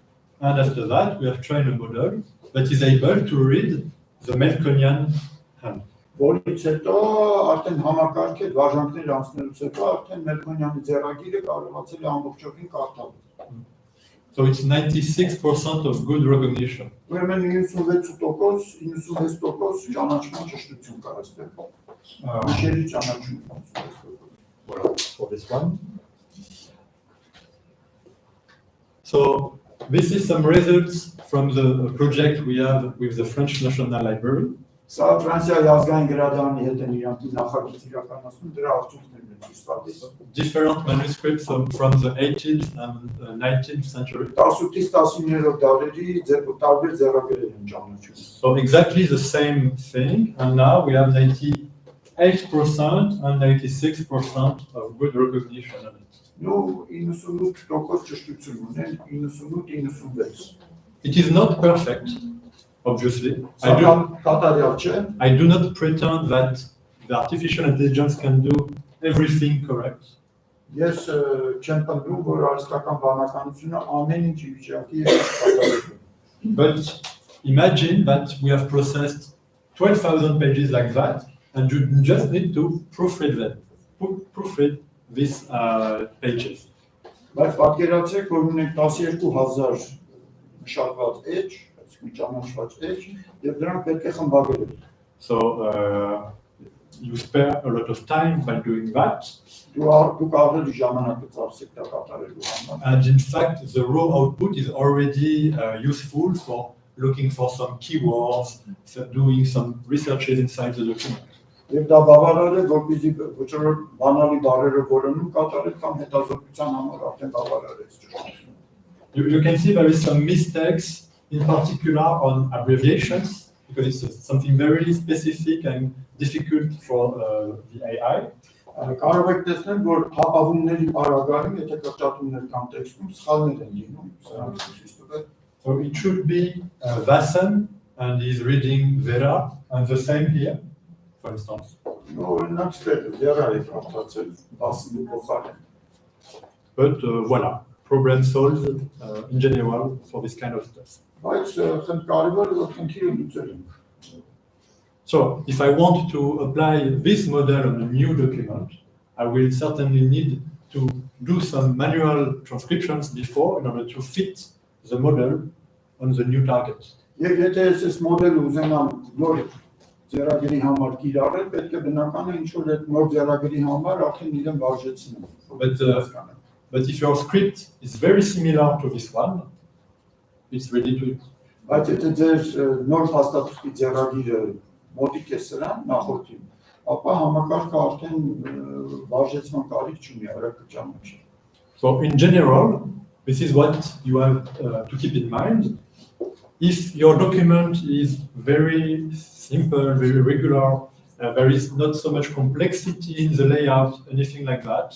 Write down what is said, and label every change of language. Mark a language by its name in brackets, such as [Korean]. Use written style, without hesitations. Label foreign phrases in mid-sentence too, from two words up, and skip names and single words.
[English] And after that, we have trained a model that is able to read the Melkonian hand. [Armenian] որից հետո արդեն համակարգ է վարժանքներ անցնելուց հետո արդեն Մելքոնյանի ձեռագիրը կարողացել է ամբողջովին կարդալ։ [English] So it's 96% of good recognition. [Armenian] Ուրեմն 96% ճանաչման ճշտություն կա այստեղ։ Միշելի ճանաչում 96%։ [English] Voilà, for this one. So this is some results from the project we have with the French National Library. [Armenian] Սա Ֆրանսիայի ազգային գրադարանի հետ են իրանք նախագիծ իրականացնում, դրա արդյունքներն են ցույց տալիս։ [English] Different manuscripts from the 18th and 19th century. [Armenian] 18-ից 19-րդ դարերի տարբեր ձեռագրեր են ճանաչում։ [English] So exactly the same thing, and now we have 98% and 96% of good recognition of it. [Armenian] Ну 98% ճշտություն ունեն, 98-96։ [English] It is not perfect, obviously. I do not pretend that the artificial intelligence can do everything correct. [Armenian] Ես չեմ պնդում, որ արհեստական բանականությունը ամեն ինչ վիճակի է կատարում։ [English] But imagine that we have processed 12,000 pages like that, and you just need to proofread them, proofread these pages. [Armenian] Բայց պատկերացրեք, որ ունենք 12,000 մշակված էջ, այսինքն ճանաչված էջ, եւ դրանք պետք է խմբագրել։ [English] So you spare a lot of time by doing that. [Armenian] Դուք ավելի ժամանակ կծախսեք դա կատարելու համար։ [English] And in fact, the raw output is already useful for looking for some keywords, for doing some researches inside the document. [Armenian] Եվ դա բավարար է, որպեսզի ոչռ բանալի բառերը որոնում կատարել կամ հետազոտության համար արդեն բավարար է ճշտությունը։ [English] You can see there is some mistakes, in particular on abbreviations, because it's something very specific and difficult for the AI. [Armenian] Կարող եք տեսնել, որ հապավումների պարագայում, եթե կրճատումներ կան տեքստում, սխալներ են լինում, սրանք ցույց տվել։ [English] So it should be Vasan, and he's reading Vera, and the same here, for instance. [Armenian] Օրինակ ստեղ Vera է կարդացել, Vasan-ի փոխարեն։ [English] But voilà, problem solved in general for this kind of stuff. [Armenian] Բայց կարևորը որ խնդիրը լուծել ենք։ [English] So if I want to apply this model on a new document, I will certainly need to do some manual transcriptions before in order to fit the model on the new target. [Armenian] Եվ եթե ես մոդելը ուզենամ նոր ձեռագրի համար կիրառել, պետք է բնական է ինչ-որ այդ նոր ձեռագրի համար արդեն իրեն վարժեցնեմ։ [English] But if your script is very similar to this one, it's ready to use. [Armenian] Բայց եթե ձեր նոր հաստատքի ձեռագիրը մոտիկ է սրան նախորդին, ապա համակարգը արդեն վարժեցման կարիք չունի, արագ կճանաչի։ [English] So in general, this is what you have to keep in mind. If your document is very simple, very regular, there is not so much complexity in the layout, anything like that.